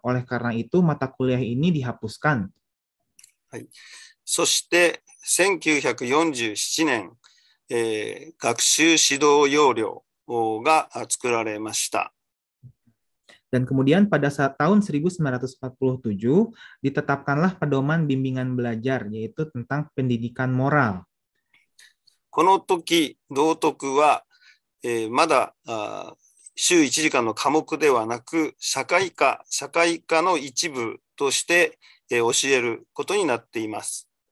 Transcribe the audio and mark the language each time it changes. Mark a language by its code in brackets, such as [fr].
[id] Oleh karena itu mata kuliah ini dihapuskan. [ja] はい、そして1947年、学習指導要領が作られました。 [id] Dan kemudian pada tahun 1947 ditetapkanlah pedoman bimbingan belajar, yaitu tentang pendidikan moral. [ja] この時、道徳は、まだ週1時間の科目ではなく、社会科の一部として、教えることになっています。